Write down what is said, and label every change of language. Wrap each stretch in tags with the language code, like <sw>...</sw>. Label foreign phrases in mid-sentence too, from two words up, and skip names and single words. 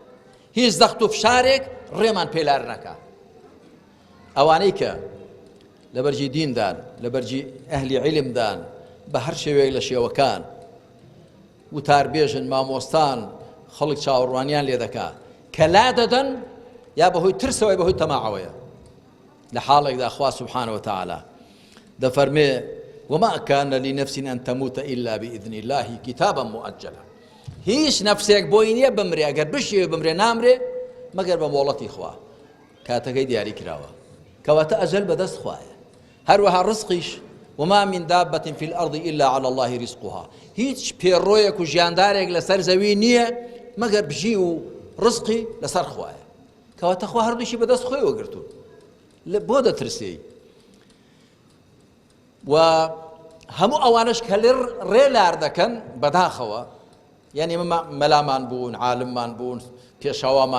<ckb>هیچ زەخت و فشارێک ڕێمان پێلار نەکا ئەوانەی کە لە بەرجی دیندان لە بەرجی ئەهلی عیلمدان بە هەر شێوەیەک لە شێوەکان وتاربێژن مامۆستان خەڵک چاوەڕوانیان لێ دەکات کە لا دەدەن یا بەهۆی ترسەوەی بەهۆی تەماعەوەیە لە حاڵێکدا خوا</ckb> <ar>سبحانه وتعالى</ar> <ckb>دەفەرمێ</ckb> <ar>وما كان لنفس أن تموت إلا بإذن الله كتابا مؤجلا</ar> <ckb>هیچ نفسێک بۆی نییە بمرێ ئەگەر بشێ بمرێ نامرێ مەگەر بە مۆڵەتی خوا کاتەکەی دیاری کراوە کەواتە ئەجەل بەدەست خوایە هەروەها ڕزقیش</ckb> <ar>وما من دابة في الأرض إلا على الله رزقها</ar> <ckb>هیچ پێڕۆیەک و ژیاندارێک لەسەر زەوی نییە مەگەر بژی و ڕزقی لەسەر خوایە کەواتە خوا هەردووشی بەدەست خۆی وەگرتوون بۆ دەترسێ و هەموو ئەوانش کە ڕێ لار دەکەن بەداخەوە یعنی مەلامان بوون عالممان بوون پێشەوامان</ckb>